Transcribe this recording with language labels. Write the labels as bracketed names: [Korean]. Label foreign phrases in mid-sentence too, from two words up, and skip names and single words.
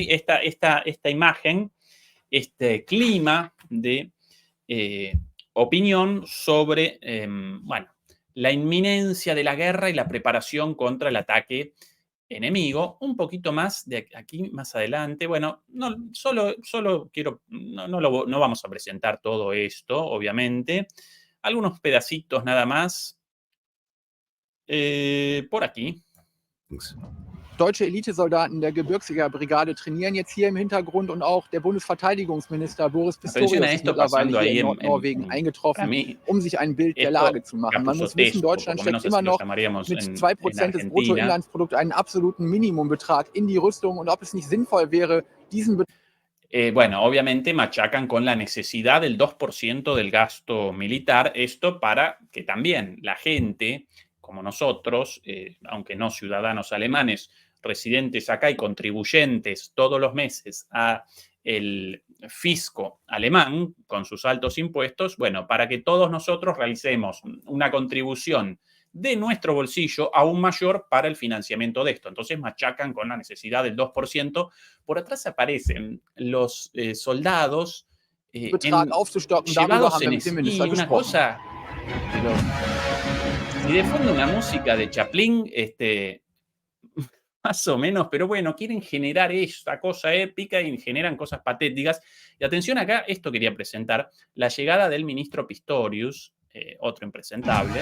[Spanish] Esta imagen, este clima de opinión sobre, bueno, la inminencia de la guerra y la preparación contra el ataque enemigo. Un poquito más de aquí más adelante. Bueno, no, solo quiero, no vamos a presentar todo esto, obviamente. Algunos pedacitos nada más. Por aquí. [German] Deutsche Elitesoldaten der Gebirgsjägerbrigade trainieren jetzt hier im Hintergrund und auch der Bundesverteidigungsminister Boris [Spanish] Atención a [German] Pistorius ist [Spanish] esto [German] mittlerweile [Spanish] pasando [German] hier [Spanish] ahí [German] in Nordnorwegen [Spanish] para [German] eingetroffen, [Spanish] mí, [German] um sich ein Bild der [Spanish] esto [German] Lage zu machen. Man muss wissen, [Spanish] capuzotesco, por [German] Deutschland [Spanish] lo [German] steckt [Spanish] menos [German] immer [Spanish] así lo [German] noch [Spanish] llamaríamos [German] mit [Spanish] en [German] 2% des [Spanish] Argentina. [German] Bruttoinlandsprodukts einen absoluten Minimumbetrag in die Rüstung und ob es nicht sinnvoll wäre, diesen [Spanish] Bueno, obviamente machacan con la necesidad del 2% del gasto militar, esto para que también la gente, como nosotros, aunque no ciudadanos alemanes, residentes acá y contribuyentes todos los meses a el fisco alemán con sus altos impuestos, bueno, para que todos nosotros realicemos una contribución de nuestro bolsillo aún mayor para el financiamiento de esto. Entonces machacan con la necesidad del 2%. Por atrás aparecen los soldados [German] Betrag aufzustocken. Darüber [Spanish] llevados [German] haben wir [Spanish] en [German] mit dem Minister [Spanish] esquí, una [German] gesprochen. [Spanish] cosa... Pero, y de fondo una música de Chaplin, más o menos, pero bueno, quieren generar esta cosa épica y generan cosas patéticas. Y atención acá, esto quería presentar, la llegada del ministro Pistorius, otro impresentable.